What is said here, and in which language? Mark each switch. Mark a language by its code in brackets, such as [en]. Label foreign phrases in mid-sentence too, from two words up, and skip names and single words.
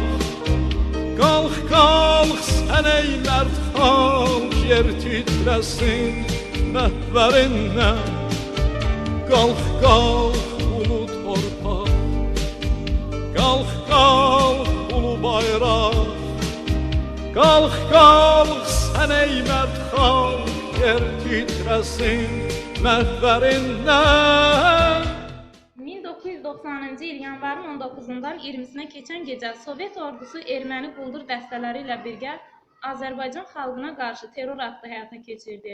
[tr] Kalk kalk [az] sən ey mərd xalq, yer titresin məhvərinlə. [tr] Kalk kalk ulu torpaq, kalk kalk ulu bayraq. Kalk kalk [az] sən ey mərd xalq, yer titresin məhvərindən. 1990-cı il yanvarın 19-dan 20-sinə keçən gecə Sovet ordusu erməni quldur dəstələri ilə birgə Azərbaycan xalqına qarşı terror aktı həyata keçirdi.